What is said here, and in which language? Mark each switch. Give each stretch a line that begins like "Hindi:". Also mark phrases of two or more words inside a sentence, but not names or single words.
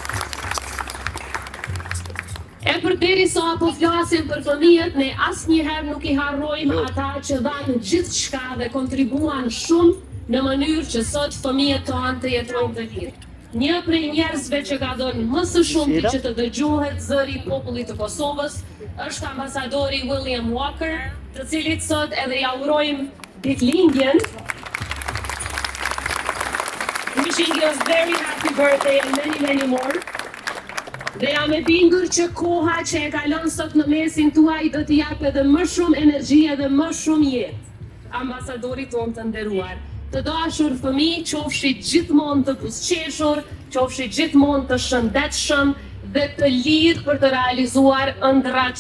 Albanian: E përderisa po flasim për fëmijët, ne asnjëherë nuk i harrojmë ata që dhanë gjithçka dhe kontribuan shumë në mënyrë që sot fëmijët tonë të jetojnë të lirë. Një prej njerëzve që ka dhënë më së shumti që të dëgjohet zëri i popullit të Kosovës është ambasadori William Walker, të cilit sot edhe ja urojmë ditëlindjen.
English: Wishing you a very happy birthday and many more.
Albanian: Dhe jam e bindur që koha që e kalon sot në mesin tuaj do t'i jap edhe më shumë energji edhe më shumë jetë. Ambasadori tonë të nderuar, të dashur fëmijë, qofshi gjithmonë të buzëqeshur, qofshi gjithmonë të shëndetshëm dhe të lirë për të realizuar ëndrat tuaja.